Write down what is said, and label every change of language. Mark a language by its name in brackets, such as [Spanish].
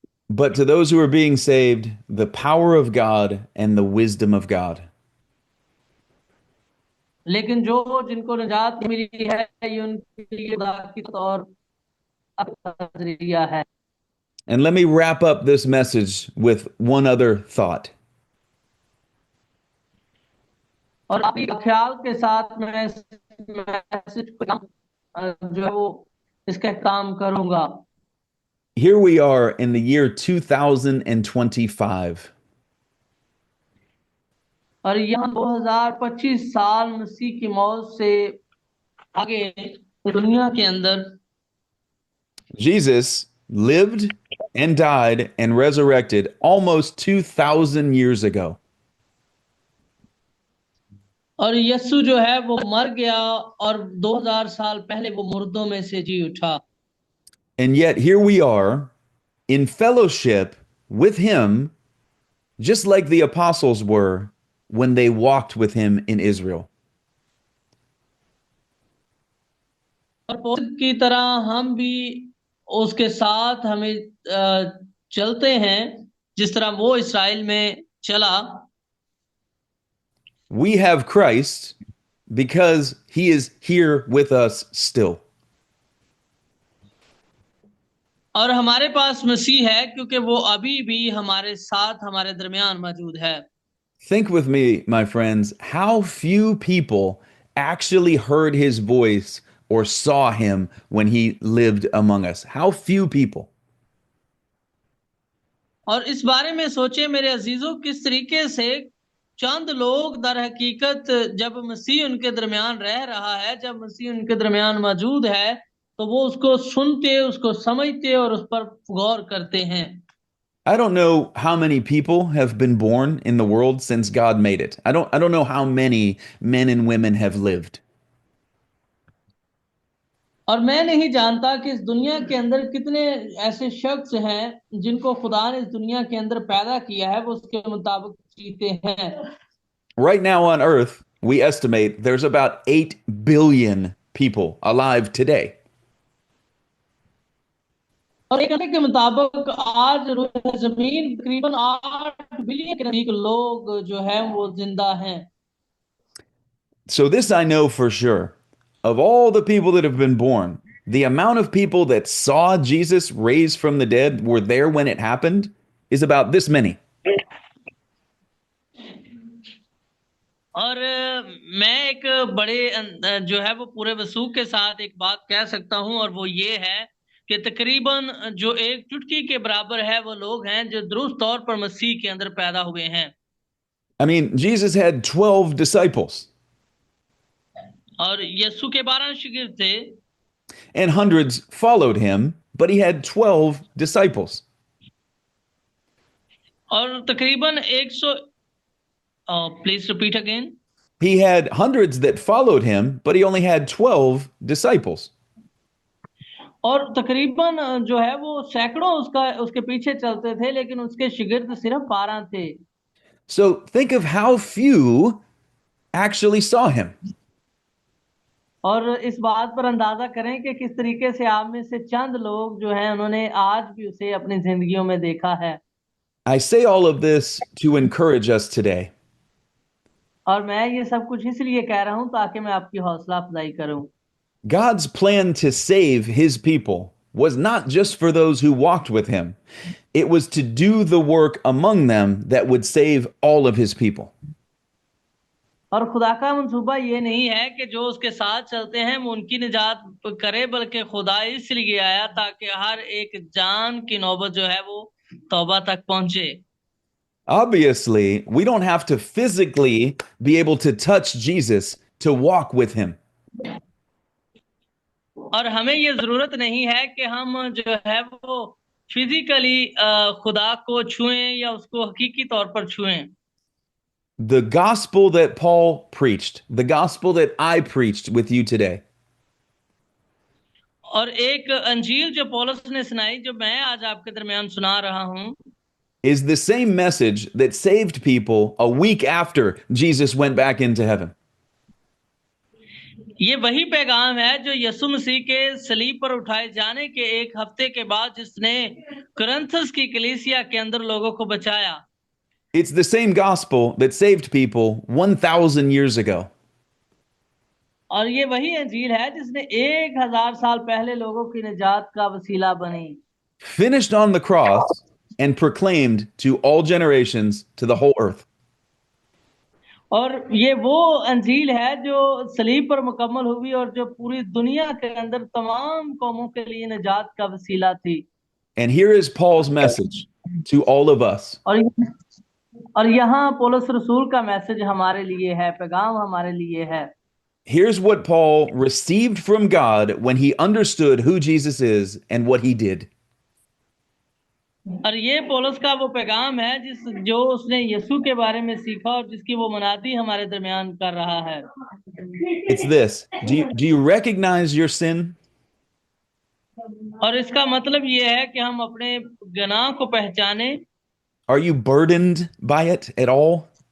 [English] But to those who are being saved, the power of God and the wisdom of God. [Hindi] लेकिन जो जिनको निजात मिली है ये उनके लिए खुदा की और नजरिया है। [English] And let me wrap up this message with one other thought. [Hindi] और आपके ख्याल के साथ मैं इस मैसेज को जो है वो इसका काम करूंगा। [English] Here we are in the year 2025. [Hindi] और यहाँ 2025 साल मसीह की मौत से आगे दुनिया के अंदर [English] Jesus lived and died and resurrected almost 2,000 years ago. [Hindi] और यीशु जो है वो मर गया और 2000 साल पहले वो मुर्दों में से जी उठा। [English] And yet here we are in fellowship with him, just like the apostles were when they walked with him in Israel. [Hindi] और पौलुस की तरह हम भी उसके साथ हमें चलते हैं जिस तरह वो इस्राएल में चला। [English] We have Christ because he is here with us still. [Hindi] और हमारे पास मसीह है क्योंकि वो अभी भी हमारे साथ हमारे दरमियान मौजूद है। [English] Think with me, my friends, how few people actually heard his voice or saw him when he lived among us. How few people. [Hindi] और इस बारे में सोचे मेरे अजीजों किस तरीके से चंद लोग दर हकीकत जब मसीह उनके दरमियान रह रहा है, जब मसीह उनके दरमियान मौजूद है तो वो उसको सुनते, उसको समझते और उस पर गौर करते हैं। [English] I don't know how many people have been born in the world since God made it. I don't know how many men and women have lived. [Hindi] और मैं नहीं जानता कि इस दुनिया के अंदर कितने ऐसे शख्स हैं जिनको खुदा ने इस दुनिया के अंदर पैदा किया है वो उसके मुताबिक जीते हैं। [English] Right now on earth, we estimate there's about 8 billion people alive today. [Hindi] और एक आंकड़े के मुताबिक आज जमीन तकरीबन 8 बिलियन के नजदीक लोग जो है वो जिंदा हैं। [English] So this I know for sure. Of all the people that have been born, the amount of people that saw Jesus raised from the dead were there when it happened is about this many. [Hindi] और मैं एक बड़े जो है वो पूरे वसूख के साथ एक बात कह सकता हूं और वो ये है कि तकरीबन जो एक चुटकी के बराबर है वो लोग हैं जो दुरुस्त तौर पर मसीह के अंदर पैदा हुए हैं। [English] I mean, Jesus had 12 disciples. [Hindi] और यीशु के 12 शागिर्द थे। [English] And hundreds followed him, but he had 12 disciples. [Hindi] और तकरीबन 100 [English] Please repeat again. He had hundreds that followed him, but he only had 12 disciples. [Hindi] और तकरीबन जो है वो सैकड़ों उसके पीछे चलते थे लेकिन उसके शागिर्द सिर्फ 12 थे। [English] So think of how few actually saw him. [Hindi] और इस बात पर अंदाजा करें कि किस तरीके से आप में से चंद लोग जो हैं उन्होंने आज भी उसे अपनी जिंदगियों में देखा है। [English] I say all of this to encourage us today. [Hindi] और मैं ये सब कुछ इसलिए कह रहा हूं ताकि मैं आपकी हौसला अफजाई करूं। [English] God's plan to save his people was not just for those who walked with him. It was to do the work among them that would save all of his people. [Hindi] और खुदा का मंसूबा ये नहीं है कि जो उसके साथ चलते हैं वो उनकी निजात करे, बल्कि खुदा इसलिए आया ताकि हर एक जान की नौबत जो है वो तौबा तक पहुंचे। [English] Obviously, we don't have to physically be able to touch Jesus to walk with him. [Hindi] और हमें ये जरूरत नहीं है कि हम जो है वो फिजिकली खुदा को छुएं या उसको हकीकी तौर पर छुएं। [English] The gospel that Paul preached, the gospel that I preached with you today, [Hindi] और एक अंजील जो पौलुस ने सुनाई, जो मैं आज आपके दरमियान सुना रहा हूं, [English] is the same message that saved people a week after Jesus went back into heaven. [Hindi] ये वही पैगाम है जो यीशु मसीह के सलीब पर उठाए जाने के एक हफ्ते के बाद जिसने कुरिन्थस की कलीसिया के अंदर लोगों को बचाया। [English] It's the same gospel that saved people 1,000 years ago. [Hindi] और ये वही अंजील है जिसने 1000 साल पहले लोगों की निजात का वसीला बनी, [English] Finished on the cross and proclaimed to all generations, to the whole earth. [Hindi] और ये वो अंजील है जो सलीब पर मुकम्मल हुई और जो पूरी दुनिया के अंदर तमाम कौमों के लिए निजात का वसीला थी। [English] And here is Paul's message to all of us. [Hindi] और यहाँ पौलुस रसूल का मैसेज हमारे लिए है, पैगाम हमारे लिए है। [English] Here's what Paul received from God when he understood who Jesus is and what he did. [Hindi] और ये पौलुस का वो पैगाम है जो उसने यीशु के बारे में सीखा और जिसकी वो मनाती हमारे दरमियान कर रहा है। [English] It's this. Do you recognize your sin? [Hindi] और इसका मतलब ये है कि हम अपने गुनाह को पहचाने। [English] Are you burdened by it at all?